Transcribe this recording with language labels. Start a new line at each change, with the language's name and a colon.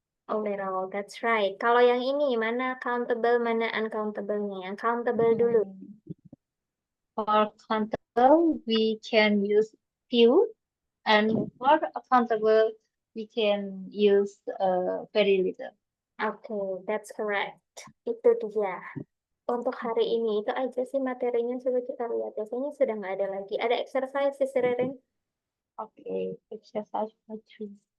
English: Oh, little. That's right.
Indonesian: Kalau yang ini, mana countable, mana uncountable-nya? Yang countable dulu.
English: For countable, we can use few, and for countable, we can use very little. Oke, that's correct.
Indonesian: Itu dia. Untuk hari ini, itu aja sih materinya. Coba kita lihat. Biasanya sudah nggak ada lagi. Ada exercise, Sister Ririn?
English: Okay, exercise for three.